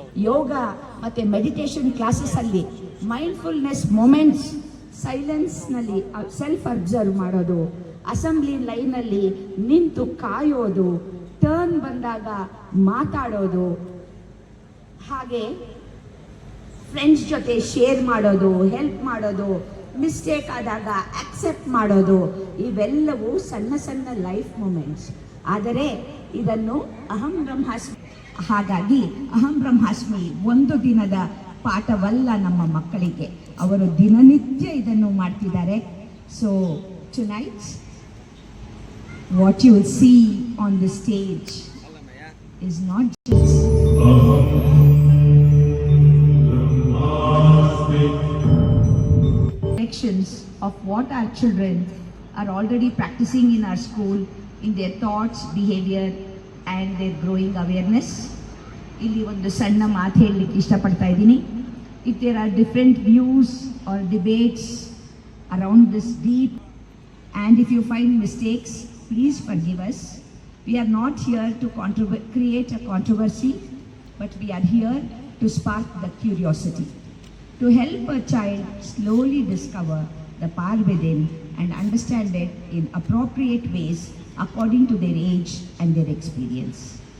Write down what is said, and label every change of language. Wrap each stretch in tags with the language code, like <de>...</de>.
<kn>ಯೋಗ ಮತ್ತು meditation ಕ್ಲಾಸಸ್ಸಲ್ಲಿ mindfulness moments, ಸೈಲೆನ್ಸ್ನಲ್ಲಿ self observe ಮಾಡೋದು, assembly ಲೈನಲ್ಲಿ ನಿಂತು ಕಾಯೋದು, ಟರ್ನ್ ಬಂದಾಗ ಮಾತಾಡೋದು, ಹಾಗೆ ಫ್ರೆಂಡ್ಸ್ ಜೊತೆ ಶೇರ್ ಮಾಡೋದು, ಹೆಲ್ಪ್ ಮಾಡೋದು, ಮಿಸ್ಟೇಕ್ ಆದಾಗ ಆಕ್ಸೆಪ್ಟ್ ಮಾಡೋದು, ಇವೆಲ್ಲವೂ ಸಣ್ಣ ಸಣ್ಣ ಲೈಫ್ ಮೂಮೆಂಟ್ಸ್. ಆದರೆ ಇದನ್ನು ಅಹಂ ಬ್ರಹ್ಮಾಸ್ಮಿ, ಹಾಗಾಗಿ ಅಹಂ ಬ್ರಹ್ಮಾಸ್ಮಿ ಒಂದು ದಿನದ ಪಾಠವಲ್ಲ ನಮ್ಮ ಮಕ್ಕಳಿಗೆ, ಅವರು ದಿನನಿತ್ಯ ಇದನ್ನು ಮಾಡ್ತಿದ್ದಾರೆ.</kn> <en>So tonight what you will see on the stage is not just reflections of what our children are already practicing in our school in their thoughts, behavior and their growing awareness.</en> <kn>ಇಲ್ಲಿ ಒಂದು ಸಣ್ಣ ಮಾತು ಹೇಳಲಿಕ್ಕೆ ಇಷ್ಟಪಡ್ತಾ ಇದ್ದೀನಿ.</kn> <en>If there are different views or debates around this deep, and if you find mistakes, please forgive us. We are not here to create a controversy, but we are here to spark the curiosity, to help a child slowly discover the power within and understand it in appropriate ways according to their age and their experience.</en>